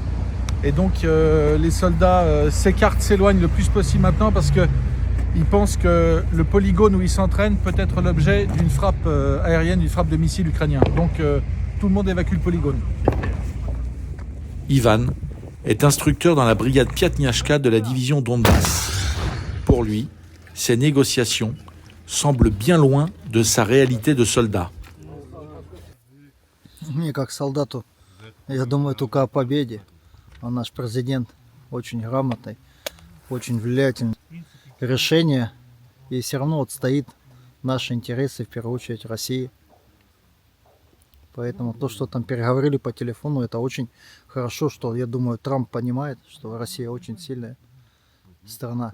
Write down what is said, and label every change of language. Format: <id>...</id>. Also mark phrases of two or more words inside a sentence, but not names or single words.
<fr>Et donc les soldats s'écartent, s'éloignent le plus possible maintenant parce qu'ils pensent que le polygone où ils s'entraînent peut être l'objet d'une frappe aérienne, d'une frappe de missile ukrainien. Donc tout le monde évacue le polygone. Ivan est instructeur dans la brigade Piatnyashka de la division Donbass. Pour lui, ces négociations semblent bien loin de sa réalité de soldat.</fr> <ru>Мне как солдату, я думаю только о победе. А наш президент очень грамотный, очень влиятельный. Решение, и все равно вот стоит наши интересы, в первую очередь России. Поэтому то, что там переговорили по телефону, это очень хорошо, что, я думаю, Трамп понимает, что Россия очень сильная страна.</ru>